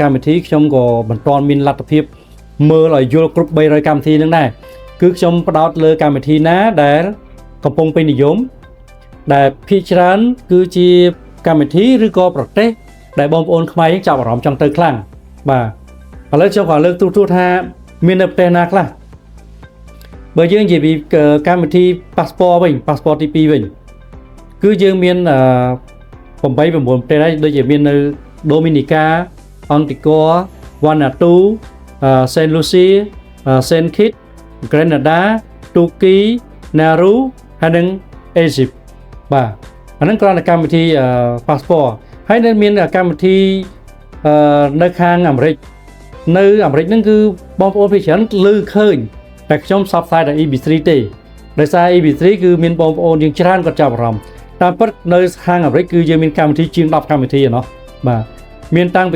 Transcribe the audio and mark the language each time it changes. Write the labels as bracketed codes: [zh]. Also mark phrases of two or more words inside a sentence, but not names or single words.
[km] កម្មវិធីខ្ញុំក៏មិនទាន់មានលទ្ធភាពមើលឲ្យយល់គ្រប់300កម្មវិធីហ្នឹងដែរគឺខ្ញុំផ្ដោតលើកម្មវិធីណាដែលកំពុងពេញនិយមដែលភាគច្រើនគឺជាកម្មវិធីឬក៏ប្រទេសដែលបងប្អូនខ្មែរយើងចាប់អារម្មណ៍ចង់ទៅខ្លាំងបាទឥឡូវខ្ញុំក៏លើកទូទៅថាមាននៅប្រទេសណាខ្លះបើយើងនិយាយពីកម្មវិធី passport វិញ passport ទី2វិញគឺយើងមាន 8 9ប្រទេសហើយដូចជាមាននៅ Dominica, Antigua, Vanuatu, Saint Lucia, Saint Kitts, Grenada, Turkey, Nauru ហើយនិង Egypt បាទអាហ្នឹងគ្រាន់តែកម្មវិធី passport ហើយនៅមានកម្មវិធីនៅខាងអាមេរិកនៅអាមេរិកហ្នឹងគឺបងប្អូនភាគច្រើនឮឃើញតែខ្ញុំ ផ្សព្វផ្សាយតែ EB3 ទេដោយសារ EB3 គឺមានបងប្អូនយើងច្រើនគាត់ចាប់អារម្មណ៍តាមពិតនៅខាងអាមេរិកគឺយើងមានកម្មវិធីជាង10កម្មវិធីឯណោះបាទមានតាំងពី